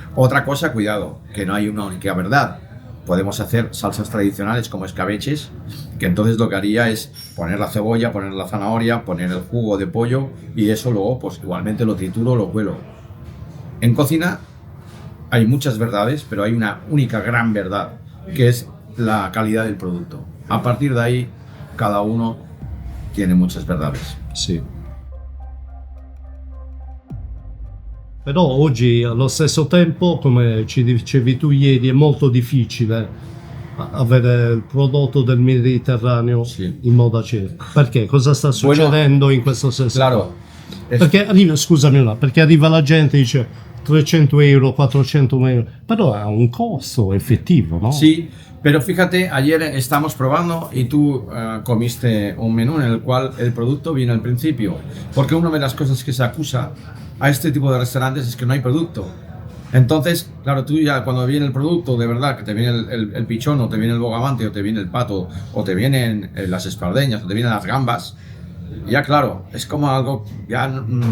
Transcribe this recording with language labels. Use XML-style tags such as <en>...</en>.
<es>Otra cosa, cuidado, que no hay una única verdad. Podemos hacer salsas tradicionales como escabeches, que entonces lo que haría es poner la cebolla, poner la zanahoria, poner el jugo de pollo y eso luego pues igualmente lo trituro, lo cuelo. En cocina hay muchas verdades, pero hay una única gran verdad, que es la calidad del producto. A partir de ahí, cada uno tiene muchas verdades.</es> <it>Sì. Però oggi allo stesso tempo, come ci dicevi tu ieri, è molto difficile avere il prodotto del Mediterraneo Sì. in modo acceso. Perché? Cosa sta succedendo in questo senso?</it> <es>Claro.</es> <it>Perché arriva, scusami, perché arriva la gente e dice 300 euro, 400 euro, però ha un costo effettivo, ¿no?</it> <es>Sí, pero fíjate, ayer estamos probando y tú comiste un menú en el cual el producto viene al principio, porque una de las cosas que se acusa a este tipo de restaurantes es que no hay producto. Entonces, claro, tú ya cuando viene el producto de verdad, que te viene el pichón, o te viene el bogavante, o te viene el pato, o te vienen las espardeñas, o te vienen las gambas, ya claro, es como algo ya...</es>